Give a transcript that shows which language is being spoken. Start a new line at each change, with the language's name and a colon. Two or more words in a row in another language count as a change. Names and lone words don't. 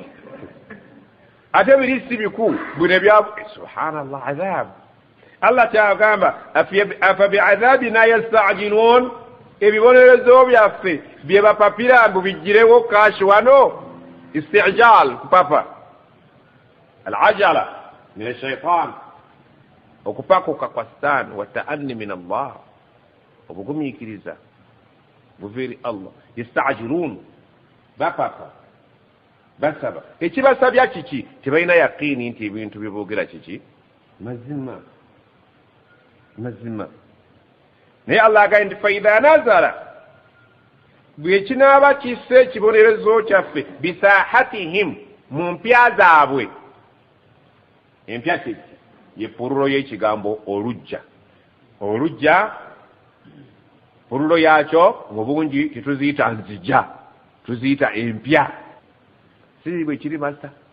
Ganda: ate biri si biku bwine bya
Arabic: سبحان الله عذاب الله
Ganda: kyagamba
Arabic: أفبعذابنا
Ganda: yasta'jilun ebibonerezo byaffe bye bapapira mbu bigirewo kashi wano istijal kupapa
Arabic: العجلة من الشيطان
Ganda: okupakuka kwa stan
Arabic: والتأني من الله
Ganda: obugumiikiriza buveri Allah yasta'jilun bapapa basaba ekibasabya kiki tebalina yaqiini nti ebintu byeboogera kiki mazima naye Allah agambye nti
Arabic: فإذا نزل
Ganda: bwe kinaaba kisse ekibonerezo kyaffe bisahatihim mu mpya zaabwe empya kiki ye purulo y'ekigambo olujja purulo yakyo mu bungi tetuziyita nzija tuziyita empya si bwe kiri master